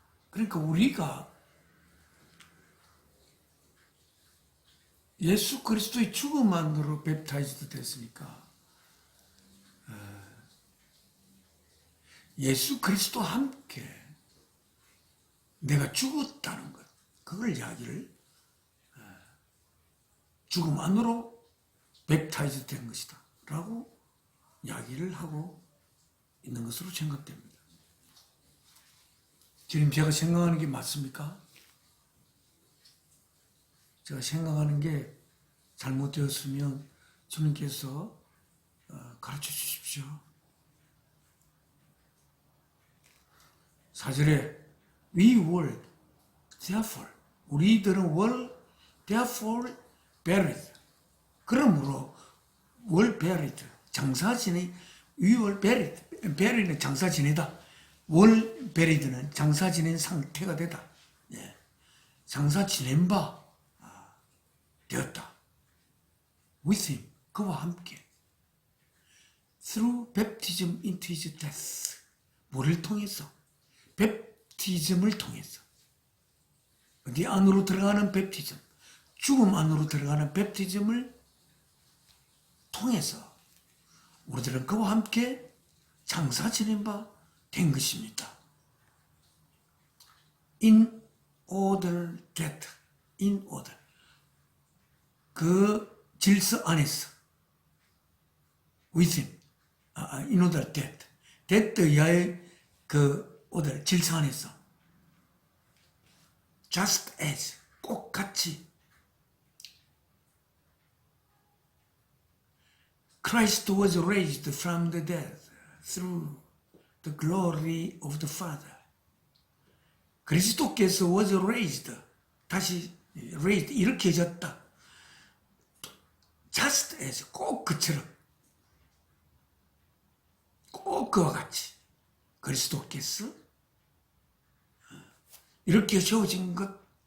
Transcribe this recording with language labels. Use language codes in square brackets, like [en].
[ko] 그러니까 우리가 예수 그리스도의 죽음 안으로 뵙타이즈드 됐으니까 예수 그리스도와 함께 내가 죽었다는 것, 그걸 이야기를 죽음 안으로 뵙타이즈 된 것이다 라고 이야기를 하고 있는 것으로 생각됩니다. 지금 제가 생각하는 게 맞습니까? 제가 생각하는 게 잘못되었으면 주님께서 가르쳐 주십시오. [en] 4절에 we were therefore, [ko] 우리들은 [en] were therefore buried, [ko] 그러므로 [en] were buried, [ko] 장사 지내, [en] we were buried, bury는 [ko] 장사 지내다, [en] were buried는 [ko] 장사 지낸 상태가 되다. 예. 장사 지낸 바 되었다. [en] with him, [ko] 그와 함께 [en] through baptism into his death, [ko] 뭐를 통해서? 뵙티즘을 통해서. 어디 안으로 들어가는 뵙티즘, 죽음 안으로 들어가는 뵙티즘을 통해서 우리들은 그와 함께 장사 지낸 바 된 것입니다. [en] In order that, in order, [ko] 그 질서 안에서, [en] with him, in order that, that야의 그 order, [ko] 질서 안에서, [en] just as, [ko] 꼭 같이, [en] Christ was raised from the dead through the glory of the Father. [ko] 그리스도께서 [en] was raised, [ko] 다시 [en] raised, [ko] 일으켜졌다. [en] just as, [ko] 꼭 그처럼, 꼭 그와 같이 그리스도께서 이렇게 세워진 것